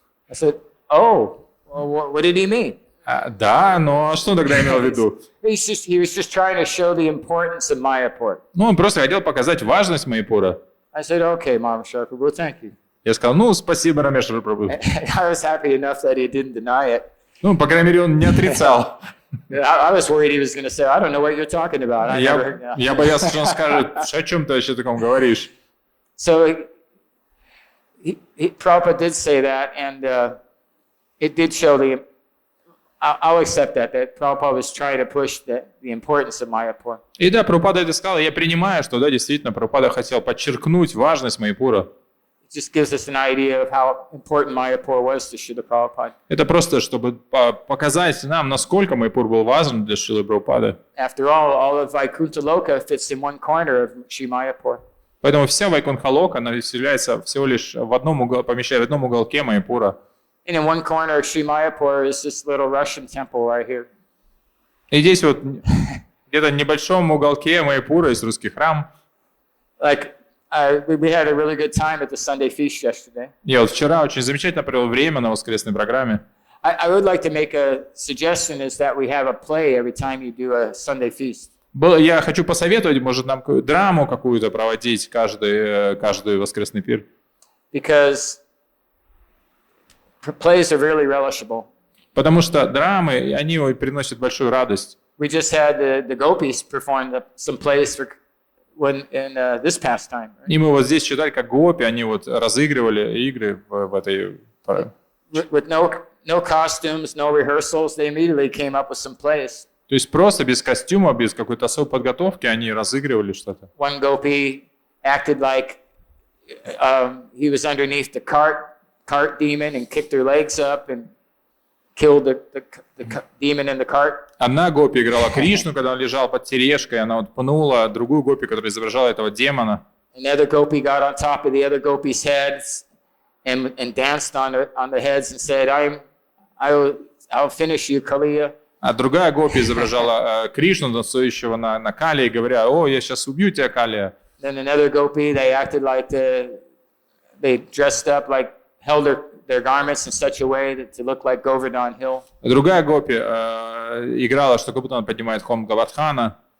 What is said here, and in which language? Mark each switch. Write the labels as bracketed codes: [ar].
[en] I said, oh, well, what did he mean? [ru] Да, но что он тогда имел в виду? [en] He was just trying to show the importance of Mayapur. [ru] Ну, он просто хотел показать важность Майяпура. [en] I said, okay, Mishra, Prabhu, thank you. [ru] Я сказал, ну, спасибо, Рамешвар Прабху. [en] I was happy enough that he didn't deny it. [ru] Ну, по крайней мере, он не отрицал. [en] I was worried he was going to say, I don't know what you're talking about. [ru] Я боялся, что он скажет, о чем ты вообще таком говоришь. [en] So Prabhupada did say that, and it did show I'll accept that Prabhupada was trying to push the importance of Mayapur. [ru] И да, Прабхупада это сказал, я принимаю, что да, действительно, Прабхупада хотел подчеркнуть важность Майяпура. [en] It just gives us an idea of how important Mayapur was to Srila Prabhupada. [ru] Это просто, чтобы показать нам, насколько Майяпур был важен для Шрилы Прабхупады. [en] After all of Vaikuntha Loka fits in one corner of Sri Mayapur. [ru] Поэтому вся Вайкунха-лока, она является всего лишь в одном помещает в одном уголке Майяпура. [en] And in one corner of Sri Mayapur is this little Russian temple right here. [ru] И здесь вот где-то в небольшом уголке Майяпура есть русский храм. [en] Like we had a really good time at the Sunday feast yesterday. [ru] Я вот вчера очень замечательно провел время на воскресной программе. [en] I would like to make a suggestion is that we have a play every time you do a Sunday feast. [ru] Я хочу посоветовать, может, нам драму какую-то проводить каждый воскресный пир. [en] Because plays are really relishable. [ru] Потому что драмы, они приносят большую радость. [en] We just had the gopis perform some plays in this past time. Right? [ru] И мы вот здесь читали, как гопи, они вот разыгрывали игры в этой... [en] With no costumes, no rehearsals, they immediately came up with some plays. [ru] То есть просто без костюма, без какой-то особой подготовки они разыгрывали что-то. [en] One gopi acted like he was underneath the cart demon and kicked her legs up and killed the demon in the cart. [ru] Одна гопи играла Кришну, когда он лежал под тележкой, она вот пнула другую гопи, которая изображала этого демона. [en] Another gopi got on top of the other gopi's heads and danced on the heads and said, I'll finish you, Kaliya. [ru] А другая гопи изображала Кришну, танцующего на Калии, говоря, о, я сейчас убью тебя, Калия. [en] Then another gopi, they acted like they dressed up, like held their garments in such a way that to look like Govardhan Hill. [ru] Другая гопи играла, что как будто он поднимает холм Гавардхана.